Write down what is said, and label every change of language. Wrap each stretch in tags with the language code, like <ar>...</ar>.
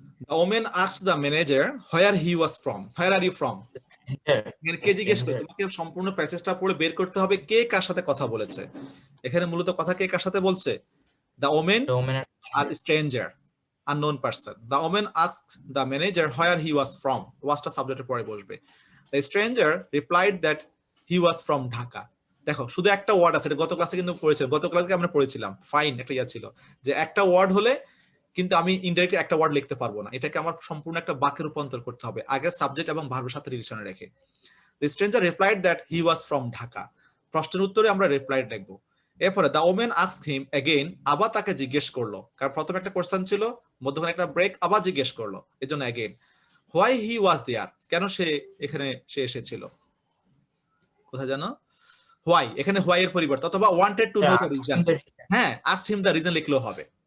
<en>The woman asked the manager where he was from. Where are you from?</en> <bn>কে জিজ্ঞেস করে, তোমাকে সম্পূর্ণ প্যাসেজটা পড়ে বের করতে হবে কে কার সাথে কথা বলেছে। এখানে মূলত কথা কে কার সাথে বলছে?</bn> <en>The woman</en> <bn>আর</bn> <en>stranger, unknown person. The woman asked the manager where he was from.</en> <bn>ওয়াসটা সাবজেক্টের পরে বসবে।</bn> <en>The stranger replied that he was from Dhaka.</en> <bn>দেখো শুধু একটা ওয়ার্ড আছে, এটা গত ক্লাসে কিন্তু পড়েছিলাম, গত ক্লাসে আমরা পড়েছিলাম। ফাইন, একটা ইয়া ছিল যে একটা ওয়ার্ড হলে কিন্তু আমি ইনডাইরেক্টলি একটা ওয়ার্ড লিখতে পারবো না, এটাকে আমার সম্পূর্ণ একটা বাক্যে রূপান্তর করতে হবে, আগে সাবজেক্ট এবং ভার্বের সাথে রিলেশনে রেখে।</bn> <en>The stranger replied that he was from Dhaka.</en> <bn>প্রশ্নের উত্তরে আমরা রিপ্লাইড লিখবো। এরপরে</bn> <en>the woman asked him again,</en> <bn>আবার তাকে জিজ্ঞেস করলো, কারণ প্রথমে একটা কোশ্চেন ছিল, মধ্যখানে একটা ব্রেক, আবার জিজ্ঞেস করলো, এজন্য again,</bn> <en>why he was there,</en> <bn>কেন সে এখানে সে এসেছিল, কোথায় জানো, হোয়াই, এখানে হোয়াই এর পরিবর্তে, অথবা</bn> <en>wanted to know the reason,</en> <bn>হ্যাঁ</bn> <en>ask him the reason</en> <bn>লিখলেও হবে।</bn>